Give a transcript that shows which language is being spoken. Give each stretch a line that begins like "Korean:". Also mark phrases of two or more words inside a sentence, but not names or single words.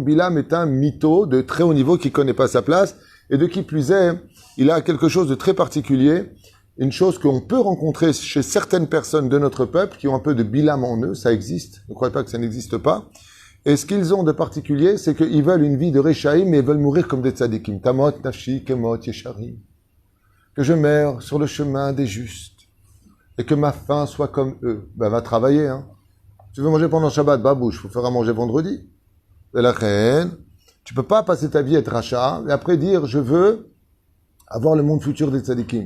French: Bilam est un mytho de très haut niveau qui connaît pas sa place, et de qui plus est, il a quelque chose de très particulier, une chose qu'on peut rencontrer chez certaines personnes de notre peuple qui ont un peu de Bilam en eux, ça existe, ne croyez pas que ça n'existe pas. Et ce qu'ils ont de particulier, c'est qu'ils veulent une vie de Rechaim, mais ils veulent mourir comme des tzadikim.
Hebrew: תמות נפשי כמות ישרים.
French: Que je meure sur le chemin des justes. Et que ma faim soit comme eux. Ben, va travailler, hein. Tu veux manger pendant Shabbat, babouche, faut faire à manger vendredi. Et la reine, tu peux pas passer ta vie à être rachat, et après dire, je veux avoir le monde futur des tzadikim.